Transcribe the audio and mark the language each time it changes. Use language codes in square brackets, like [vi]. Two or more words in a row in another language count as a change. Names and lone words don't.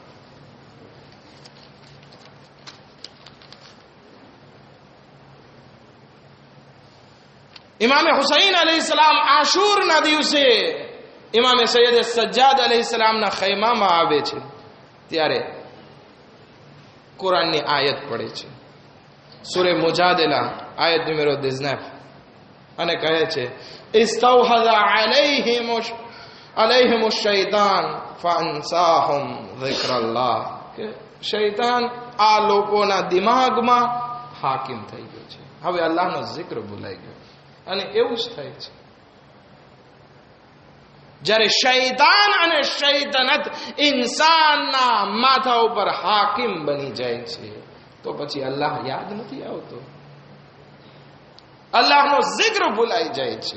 [gu] ઇમામે હુસૈન અલૈહિસ્સલામ આશુરના દિવસે ઇમામે સૈયદ સજ્જાદ અલૈહિસ્સલામના ખૈમામાં આવે છે ત્યારે કુરાનની આયત પડે છે. સૂરે મુજાદલા આયત નંબર 19 અને કહે છે, [ar] استحوذ عليهم الشيطان فأنساهم ذكر الله [gu] કે શૈતાન આ લોકોના દિમાગમાં હાકિમ થઈ ગયો છે. હવે અલ્લાહનો જિક્ર ભૂલાઈ ગયો. અને એવું જ થાય છે જ્યારે શૈતાન અને શૈતાનત ઇન્સાનના માથા ઉપર હાકિમ બની જાય છે, તો પછી અલ્લાહ યાદ નથી આવતો, અલ્લાહનો જિક્ર ભૂલાઈ જાય છે.